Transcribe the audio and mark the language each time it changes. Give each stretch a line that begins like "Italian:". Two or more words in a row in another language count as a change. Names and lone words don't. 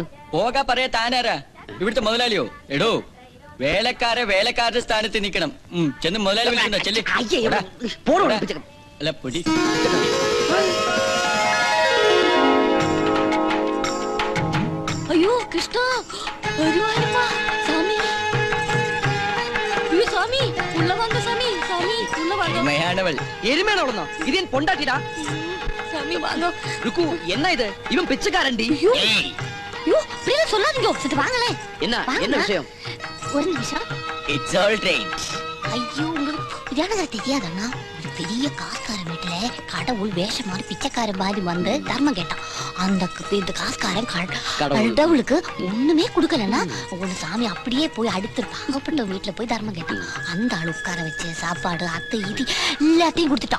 Malayalam: പോകാ പറയാ. താനാരാ? ഇവിടുത്തെ മുതലാളിയോ? എടോ, വേലക്കാരുടെ സ്ഥാനത്ത് നിൽക്കണം. ചെന്ന് മുതലാളി വിളിക്കണ്ടോ? ചെല്ലി. അല്ല, പൊടി. ഗുരുവായൂരപ്പാ,
Tamil: சாமி. ஐயோ, சாமி, உள்ள வாங்க சாமி, சாமி, உள்ள வாங்க.
Malayalam: എരുമയാണവൾ. എരുമയാണോളന്നോ? ഇത് ഞാൻ പൊണ്ടാട്ടിടാ.
Tamil: சாமி வாங்க. ருக்கு, என்ன இது? இவன் பிச்சைக்காரன்டி. ஐயோ, அப்படியே சொல்லாதீங்க. சரி வாங்களே. என்ன விஷயம்? ஒரு நிமிஷம்.
English: It's all right.
Tamil: ஐயோ, உங்களுக்கு இதானதா தெரியாதண்ணா? ஒரு பெரிய காசுக்காரன் வீட்டுல கடவுள் வேஷம் மாதிரி பிச்சைக்காரன் மாதிரி வந்து தர்மம் கேட்டான். இந்த காசுக்காரன் கடவுளுக்கு ஒண்ணுமே கொடுக்கலன்னா ஒண்ணு சாமி அப்படியே போய் அடுத்து பாகப்பட்ட வீட்டுல போய் தர்மம் கேட்டான். அந்த ஆள் உட்கார வச்சு சாப்பாடு அத்தை இது எல்லாத்தையும் கொடுத்துட்டான்.